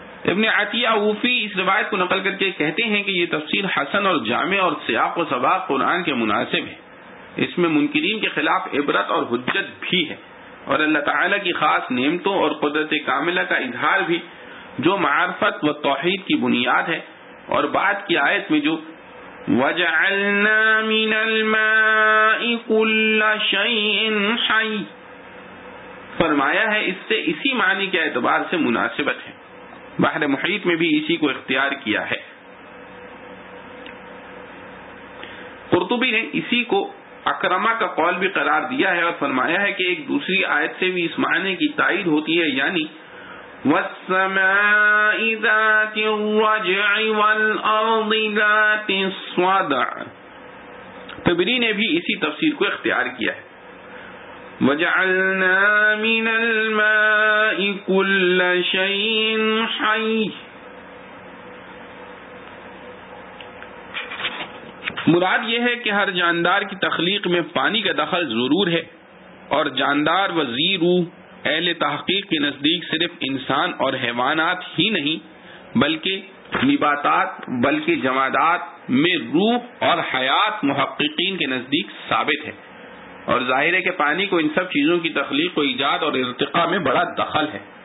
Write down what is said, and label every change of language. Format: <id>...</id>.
<ur>ابن عطیہ اوفی اس روایت کو نقل کر کے کہتے ہیں کہ یہ تفسیر حسن اور جامع اور سیاق و سباق قرآن کے مناسب ہے، اس میں منکرین کے خلاف عبرت اور حجت بھی ہے، اور اللہ تعالیٰ کی خاص نعمتوں اور قدرت کاملہ کا اظہار بھی، جو معرفت و توحید کی بنیاد ہے۔ اور بعد کی آیت میں جو</ur> <ar>وجعلنا من الماء كل شيء حي</ar> <ur>فرمایا ہے، اس سے اسی معنی کے اعتبار سے مناسبت ہے، بحر محیط میں بھی اسی کو اختیار کیا ہے۔ قرطبی نے اسی کو اکرمہ کا قول بھی قرار دیا ہے اور فرمایا ہے کہ ایک دوسری آیت سے بھی اس معنی کی تائید ہوتی ہے، یعنی</ur> <ar>والسماء ذات الرجع والأرض ذات الصدع،</ar> <ur>تبری نے بھی اسی تفسیر کو اختیار کیا ہے۔</ur> <ar>وجعلنا من الماء كل شيء حي،</ar> <ur>مراد یہ ہے کہ ہر جاندار کی تخلیق میں پانی کا دخل ضرور ہے، اور جاندار وزیر اہل تحقیق کے نزدیک صرف انسان اور حیوانات ہی نہیں بلکہ نباتات بلکہ جمادات میں روح اور حیات محققین کے نزدیک ثابت ہے، اور ظاہر ہے کہ پانی کو ان سب چیزوں کی تخلیق و ایجاد اور ارتقاء میں بڑا دخل ہے۔</ur>